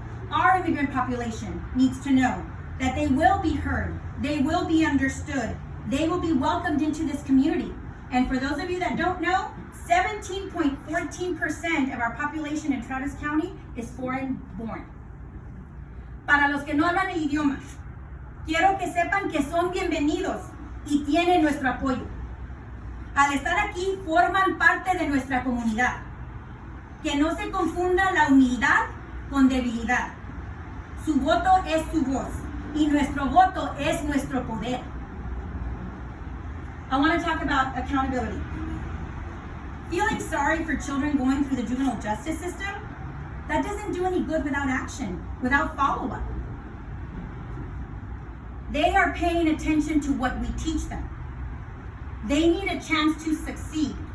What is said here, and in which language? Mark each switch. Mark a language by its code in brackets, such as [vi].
[en] Our immigrant population needs to know that they will be heard, they will be understood, they will be welcomed into this community. And for those of you that don't know, 17.14% of our population in Travis County is foreign born. [es] Para los que no hablan el idioma, quiero que sepan que son bienvenidos y tienen nuestro apoyo. Al estar aquí, forman parte de nuestra comunidad. Que no se confunda la humildad con debilidad. Su voto es su voz y nuestro voto es nuestro poder. [en] I want to talk about accountability. Feeling sorry for children going through the juvenile justice system, that doesn't do any good without action, without follow-up. They are paying attention to what we teach them. They need a chance to succeed.